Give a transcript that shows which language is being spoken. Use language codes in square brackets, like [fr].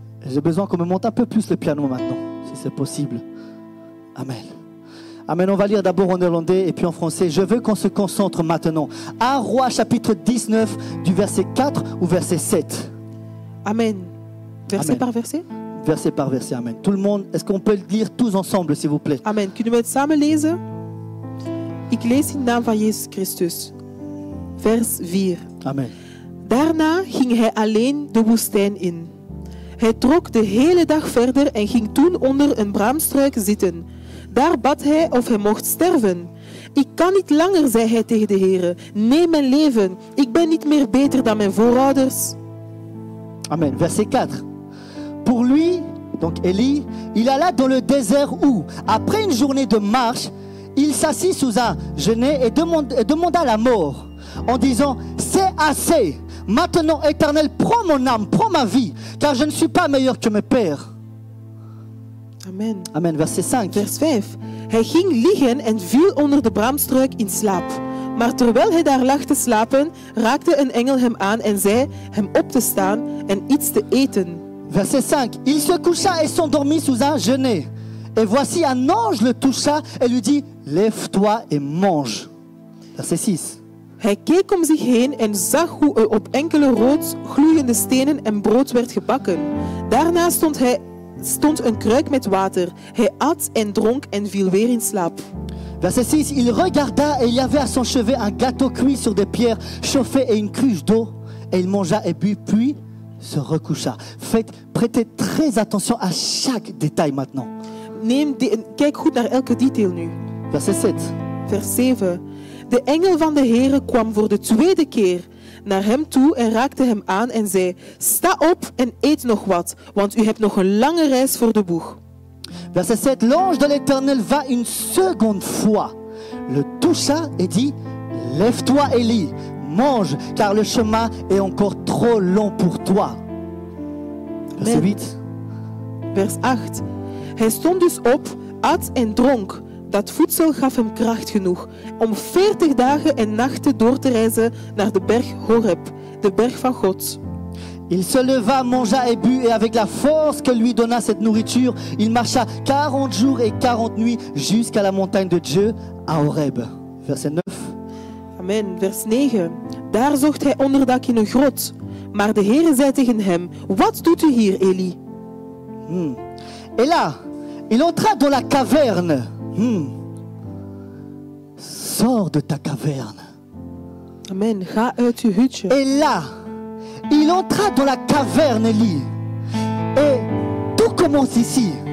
[fr] J'ai besoin qu'on me monte un peu plus le piano maintenant, si c'est possible. Amen. Amen. On va lire d'abord en néerlandais et puis en français. Je veux qu'on se concentre maintenant. Un roi, chapitre 19, du verset 4 au verset 7. Amen. Verset Amen. par verset? Verset par verset. Amen. Tout le monde, est-ce qu'on peut le lire tous ensemble, s'il vous plaît? Amen. [nl] Kunnen we het samen lezen? Ik lees in de naam van Jezus Christus. Vers 4. Amen. Daarna ging hij alleen de woestijn in. Hij trok de hele dag verder en ging toen onder een braamstruik zitten. Daar bad hij of hij mocht sterven. Ik kan niet langer, zei hij tegen de Heere. Neem mijn leven. Ik ben niet meer beter dan mijn voorouders. [fr] Amen. Verset 4. Pour lui, donc Élie, il alla dans le désert où, après une journée de marche, il s'assit sous un genêt et demanda la mort, en disant, c'est assez. Maintenant, Éternel, prends mon âme, prends ma vie, car je ne suis pas meilleur que mes pères. Amen. Amen. Verset 5. [nl] Vers 5. Hij ging liggen en viel onder de braamstruik in slaap. Maar terwijl hij daar lag te slapen, raakte een engel hem aan en zei hem op te staan en iets te eten. [fr] Verset 5. Il se coucha et s'endormit sous un genêt. Et voici un ange le toucha et lui dit, lève-toi et mange. Verset 6. [nl] Hij keek om zich heen en zag hoe er op enkele rood gloeiende stenen en brood werd gebakken. Daarna stond een kruik met water. Hij at en dronk en viel weer in slaap. [fr] Verset 6, il regarda et il y avait à son chevet un gâteau cuit sur des pierres chauffées et une cruche d'eau. Et il mangea et but, puis se recoucha. Prêtez très attention à chaque détail maintenant. [nl] Kijk goed naar elke detail nu. [fr] Verset 7. [nl] Vers 7. De engel van de Heere kwam voor de tweede keer naar hem toe en raakte hem aan en zei, sta op en eet nog wat, want u hebt nog een lange reis voor de boeg. [fr] Verset 7, l'ange de l'Éternel va une seconde fois, le toucha et dit, lève-toi Élie, mange, car le chemin est encore trop long pour toi. Verset 8. [nl] Vers 8. Hij stond dus op, at en dronk. Dat voedsel gaf hem kracht genoeg om 40 dagen en nachten door te reizen naar de berg Horeb, de berg van God. [fr] Il se leva, mangea et but, et avec la force que lui donna cette nourriture, il marcha 40 jours et 40 nuits jusqu'à la montagne de Dieu à Horeb. Verset 9. [nl] Amen. Vers 9. Daar zocht hij onderdak in een grot. Maar de Heere zei tegen hem, wat doet u hier, Élie? [fr] Et là, il entra dans la caverne. Sors de ta caverne. [nl] Amen. Ga uit uw hutje. [fr] Et là, il entra dans la caverne, Élie. Et tout commence ici.